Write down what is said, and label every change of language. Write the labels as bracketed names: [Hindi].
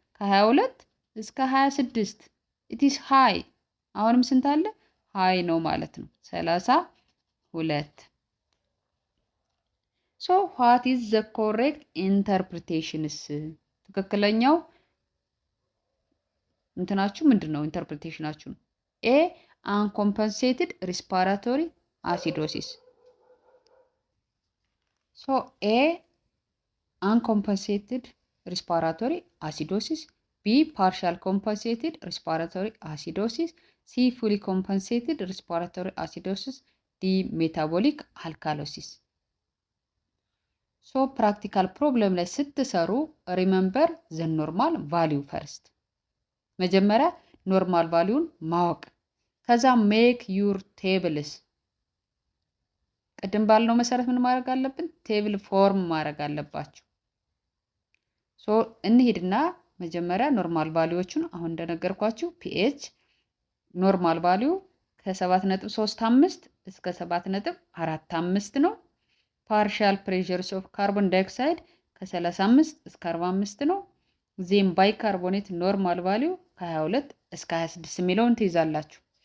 [Amharic] ከ22 እስከ 26 ኢቲስ ሃይ አሁንም ስንት አለ? [English] ሃይ ነው ማለት ነው 32 ሶ ዋት ኢዝ ዘ ኮሬክት ኢንተርፕሪቴሽንስ [Amharic] ትክክለኛው እንትናችሁ ምንድነው? [English] ኢንተርፕሪቴሽናችሁ ኤ አንኮምፐንሴትድ ሪስፓራቶሪ አሲዶሲስ ሶ ኤ uncompensated respiratory acidosis, B partial compensated respiratory acidosis, C fully compensated respiratory acidosis, D metabolic alkalosis. So practical problem [Amharic] ላይ ስትሰሩ [English] remember the normal value first. [Amharic] መጀመሪያ ኖርማል ቫልዩን ማወቅ ከዛ [English] make your tables [Amharic] ቅድም ባልነው መሰረት ምን ማድረግ አለብን? ቴብል ፎርም ማድረግ አለባችሁ። ሶ እንሂድና መጀመሪያ ኖርማል ቫልዩዎቹን አሁን እንደነገርኳችሁ ፒኤች ኖርማል ቫልዩ ከ7.35 እስከ 7.45 ነው። ፓርሻል ፕሬሸርስ ኦፍ ካርቦን ዳይኦክሳይድ ከ35 እስከ 45 ነው። ዜን ባይካርቦኔት ኖርማል ቫልዩ ከ22 እስከ 26 የሚለውን ትይዛላችሁ።